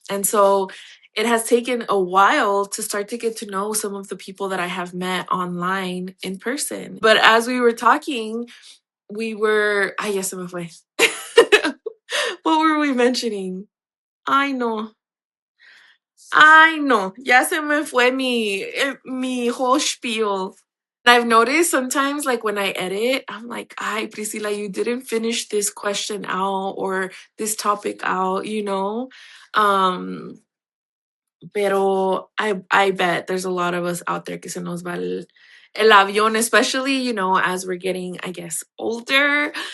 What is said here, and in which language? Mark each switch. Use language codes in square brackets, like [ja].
[en] And so it has taken a while to start to get to know some of the people that I have met online in person. But as we were talking, we were, [es] ay, ya se me fue. [en] What were we mentioning? [es] Ay, no. Ay, no. Ya se me fue mi [en] whole spiel. I've noticed sometimes, like when I edit, I'm like, "Ay, Priscilla, you didn't finish this question out or this topic out, you know?" Um, [es] Pero [en] I bet there's a lot of us out there [es] que se nos va el avión, [en] especially, you know, as we're getting, I guess, older.